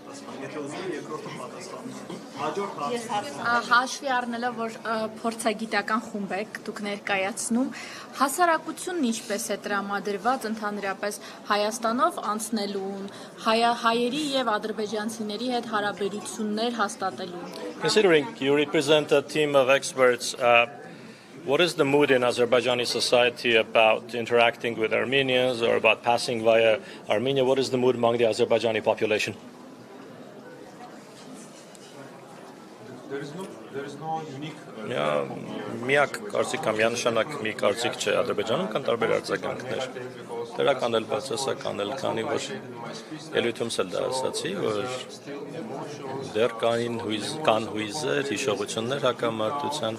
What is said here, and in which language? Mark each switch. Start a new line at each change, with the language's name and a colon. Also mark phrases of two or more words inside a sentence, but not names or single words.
Armenian: Հաշվի առնելով, որ փորձագիտական խումբ եք դուք ներկայացնում, հասարակությունն ինչպես է տրամադրված ընդհանրապես Հայաստանով անցնելուն, հայերի եւ ադրբեջանցիների հետ հարաբերություններ հաստատելուն։
English: Considering you represent a team of experts, what is the mood in Azerbaijani society about interacting with Armenians or about passing via Armenia? What is the mood among the Azerbaijani population?
Armenian: Միակ կարծիք կամ միանշանակ մի կարծիք չէ Ադրբեջանում կան տարբեր արձագանքներ։ Դրական էլ բացասական էլ, քանի որ ելույթումս էլ դա ասացի, որ դեռ կան հույզեր, հիշողություններ հակամարտության,